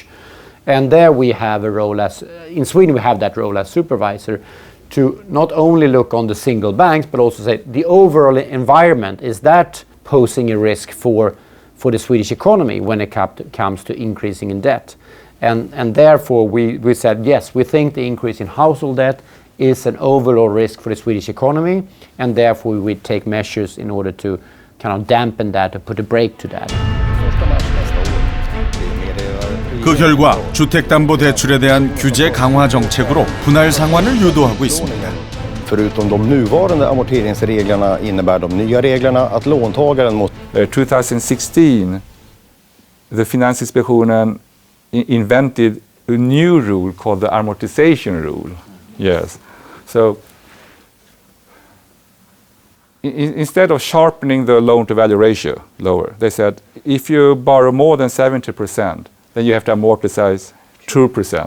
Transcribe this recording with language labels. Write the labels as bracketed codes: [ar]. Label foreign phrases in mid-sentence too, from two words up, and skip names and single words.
[en] And there we have a role as, in Sweden we have that role as supervisor, to not only look on the single banks but also say the overall environment, is that posing a risk for the Swedish economy when it comes to increasing in debt. And therefore we said yes, we think the increase in household debt is an overall risk for the Swedish economy, and therefore we take measures in order to kind of dampen that or put a brake to that. [ko] 그 결과 주택담보대출에 대한 규제 강화 정책으로 분할 상환을 유도하고 있습니다. [sv] Förutom de nuvarande amorteringsreglerna innebär de nya reglerna att låntagaren måste... [en] 2016, the Finansinspektionen invented a new rule called the amortization rule. Yes. So instead of sharpening the loan-to-value ratio lower, they said if you borrow more than 70%, then you have to amortize 2%.